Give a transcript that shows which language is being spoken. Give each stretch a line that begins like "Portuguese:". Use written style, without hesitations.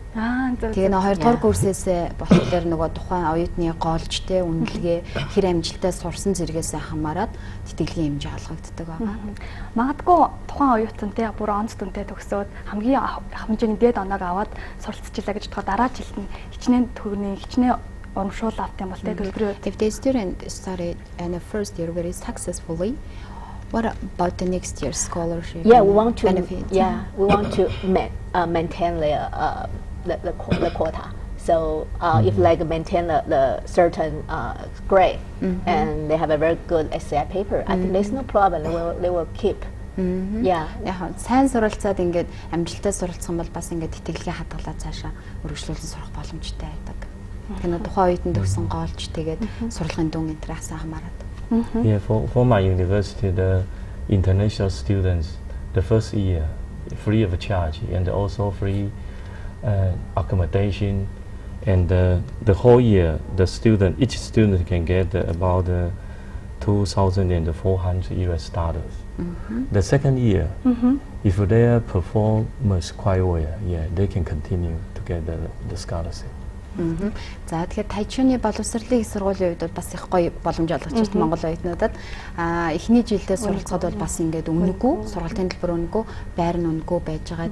Mongolian: Тэгээ нэг 2 дугаар курсээс болохоор нөгөө тухайн оюутны голж те үнэлгээ хэр амжилттай сурсан зэрэгээс хамаарат тэтгэлгийн хэмжээ олгогддог байгаа. Магадгүй тухайн оюутан те бүр онц дүнтэй төгсөөд хамгийн хэмжээний дээд оноог аваад суралцчихлаа гэж бодоход дараа жилд нь хичнээн урамшуул авт юм бол те төлбөрөө.
English: If the student started in the first year very successfully, what about the next year's scholarship? Yeah, we want to benefit. Yeah, we want to maintain the quota. So if like maintain the certain grade and they have a very good essay paper, I think there's no problem. They will keep. Yeah.
Mongolian: Яг сайн суралцаад ингээд амжилттай суралцсан бол бас ингээд тэтгэлгээ хадгалаад цаашаа өргөжлүүлэн сурах боломжтой байдаг. Тэгэхээр тухайн үед нь төгсөн гоолж тэгээд сурлагын дүн энтрээс хамаарат.
English: Yeah, for my university, the international students, the first year, free of charge, and also free accommodation, and the whole year, each student can get about $2,400. The second year, if their performance quite well, yeah, they can continue to get the scholarship.
Mongolian: За тэгэхээр Тайчуны боловсролын их сургуулийн үед бол бас их гоё боломж олгож байна Монгол оюутнуудад. Эхний жилдээ суралцахад бол бас ингээд үнэгүй, сургалтын төлбөр үнэгүй, байр нь үнэгүй байж байгаа.